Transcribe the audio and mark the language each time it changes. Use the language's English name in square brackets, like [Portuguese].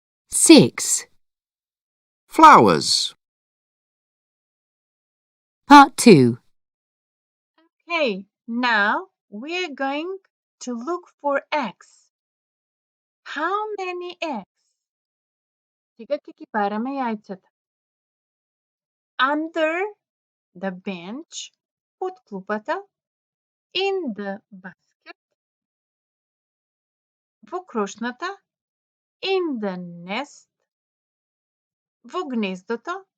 [English] 6. Flowers. Part 2. Okay, now we're going to look for eggs. How many eggs? [Macedonian] Сега ќе ги бараме јајцата. [English] Under the bench, [Macedonian] под клупата, [English] in the basket, [Macedonian] во крошната, [English] in the nest, [Macedonian] во гнездото,